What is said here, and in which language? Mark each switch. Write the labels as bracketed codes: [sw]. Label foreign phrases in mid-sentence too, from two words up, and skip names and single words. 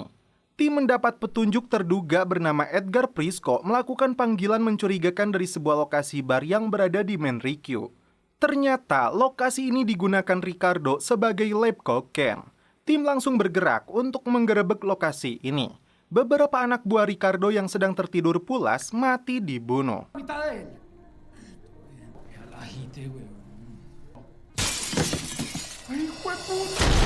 [id] Tim mendapat petunjuk terduga bernama Edgar Prisco melakukan panggilan mencurigakan dari sebuah lokasi bar yang berada di Manrique. Ternyata lokasi ini digunakan Ricardo sebagai lab kokain. Tim langsung bergerak untuk menggerebek lokasi ini. Beberapa anak buah Ricardo yang sedang tertidur pulas mati dibunuh. [es] Mitad de él. Ya la agité, weón. ¡Ay, hijo de puta!